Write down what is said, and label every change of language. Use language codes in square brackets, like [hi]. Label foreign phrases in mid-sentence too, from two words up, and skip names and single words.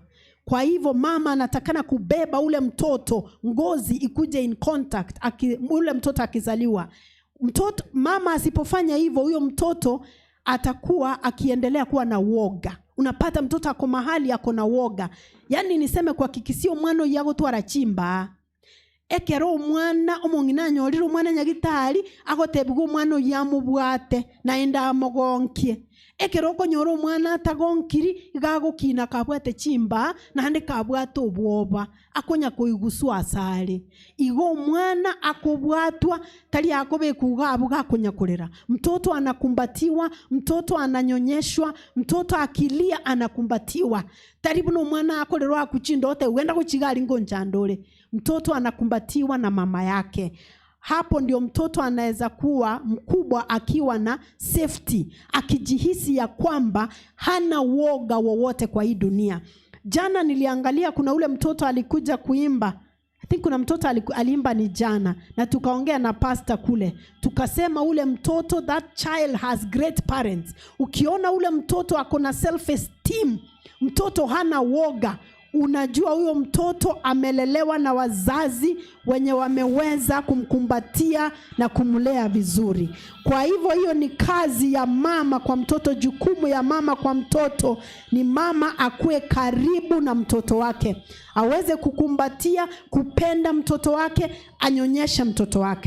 [sw] Kwa hivyo mama anatakana kubeba ule mtoto, ngozi ikuje [en] in contact [sw] ule mtoto akizaliwa. Mama asipofanya hivyo, huyo mtoto atakuwa akiendelea kuwa na woga. unapata mtoto ako mahali ako na woga. [guz] Yani niseme kwa kikisio mwana yago twara chimba ekero umwana omongina nyorira umwana nyagitari agotebwa umwana yamubwate naenda amogonkie. Ekero konyora umwana atagonkiri igagukina kabwate chimba nahande kabwate obwoba akonya kuiguswa asali. Igo umwana akobwatwa tali akobekuga abuga akonya kurera. [sw] Mtoto anakumbatiwa, mtoto ananyonyeshwa, mtoto akilia anakumbatiwa. [guz] Tali buno umwana akorerwa akuchindo ote wenda kuchigali ngonjandole. [sw] Mtoto anakumbatiwa na mama yake. Hapo ndio mtoto anaweza kuwa mkubwa akiwa na safety, akijihisi ya kwamba hana woga wowote kwa hii dunia. Jana niliangalia kuna ule mtoto alikuja kuimba. [en] I think [sw] kuna mtoto aliimba ni jana na tukaongea na pastor kule. Tukasema ule mtoto, [en] that child has great parents. [sw] Ukiona ule mtoto akona [en] self esteem, [sw] mtoto hana woga, unajua huyo mtoto amelelewa na wazazi wenye wameweza kumkumbatia na kumlea vizuri. Kwa hivyo hiyo ni kazi ya mama kwa mtoto, jukumu ya mama kwa mtoto ni mama akue karibu na mtoto wake, aweze kukumbatia, kupenda mtoto wake, anyonyeshe mtoto wake.